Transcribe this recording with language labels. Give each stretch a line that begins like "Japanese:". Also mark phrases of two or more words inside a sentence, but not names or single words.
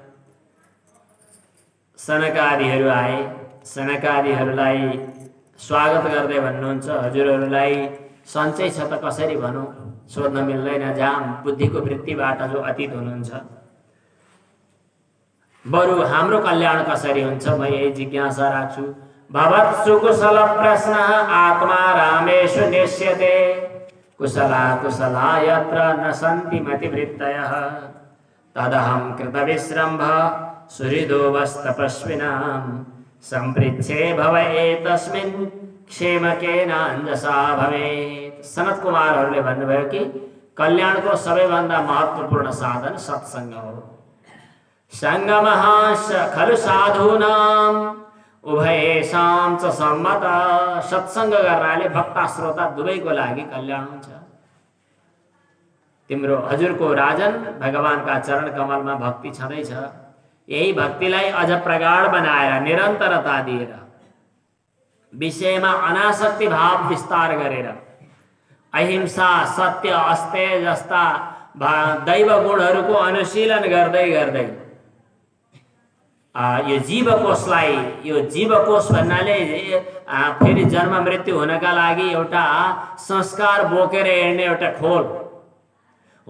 Nepali: सनकादिहरू आए, सनकादिहरूलाई स्वागत गर्दै भन्नुहुन्छ, हजुरहरूलाई सन्चै छ त कसरी भनौँ, सोध्न मिल्दैन। जहाँ बुद्धिको वृत्तिबाट जो अतीत हुनुहुन्छ, बरु हाम्रो कल्याण कसरी हुन्छ म यही जिज्ञासा राख्छु।
Sanskrit: भवत्सु कुशल प्रश्न आत्मा रामेषु नेष्यते कुशला कुशला यत्र न सन्ति मतिवृत्तयः तदहं कृतविश्रम्भ सुहृदोवस्तपस्विनां सम्पृच्छे भव एतस्मिन् क्षेमकेनाञ्जसा भवेत्।
Nepali: सनत कुमारहरूले भन्नुभयो कि कल्याणको सबैभन्दा महत्त्वपूर्ण साधन सत्सङ्ग हो।
Sanskrit: सङ्गमः खलु साधूनां उभयेषां च सम्मत।
Nepali: सत्सङ्ग गर्नाले भक्ता श्रोता दुवैको लागि कल्याण हुन्छ। तिम्रो हजुरको राजन भगवानका चरण कमलमा भक्ति छँदैछ। यही भक्तिलाई अझ प्रगाढ बनाएर निरन्तरता दिएर विषयमा अनासक्ति भाव विस्तार गरेर अहिंसा सत्य अस्तेय जस्ता दैव गुणहरूको अनुशीलन गर्दै गर्दै यो जीवकोशलाई, यो जीवकोश भन्नाले फेरि जन्म मृत्यु हुनका लागि एउटा संस्कार बोकेर हिँड्ने एउटा खोल हो।